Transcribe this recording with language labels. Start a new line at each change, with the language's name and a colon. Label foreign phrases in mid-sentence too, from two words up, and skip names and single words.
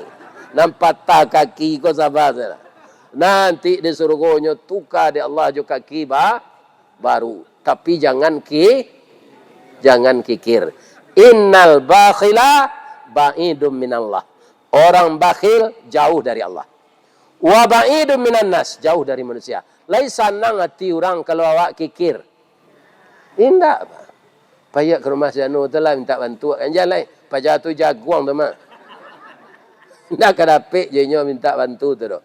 Indonesian: Nampak patah kaki, kau sabar saja. Nanti di surganya tukar di Allah juga kaki baru. Tapi jangan kikir.
Arabic: إن البخيل بعيد من الله.
Indonesian: Orang bakhil jauh dari Allah.
Arabic: وبعيد من الناس,
Indonesian: jauh dari manusia.
Minangkabau: Laisa nang hati orang kalau awak kikir. Indak. Payah ke rumah Janu tu lah minta bantu. Kan jalan. Pajak tu jaguang tu mak. Nak kadapik je nyo minta bantu tu doh.